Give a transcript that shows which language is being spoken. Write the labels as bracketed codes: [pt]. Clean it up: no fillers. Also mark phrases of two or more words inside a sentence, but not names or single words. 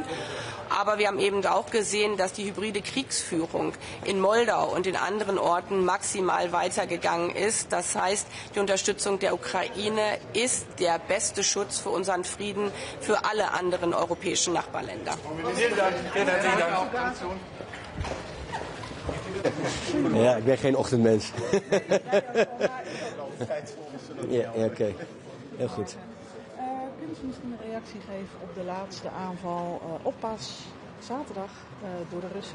[de] Aber wir haben eben auch gesehen, dass die hybride Kriegsführung in Moldau und in anderen Orten maximal weitergegangen ist. Das heißt, die Unterstützung der Ukraine ist der beste Schutz für unseren Frieden für alle anderen europäischen Nachbarländer. Vielen Dank. Vielen herzlichen Dank. [nl] Ja, ik ben geen ochtendmens. Ja, oké. Heel goed. ons misschien een reactie geven op de laatste aanval op zaterdag door de Russen?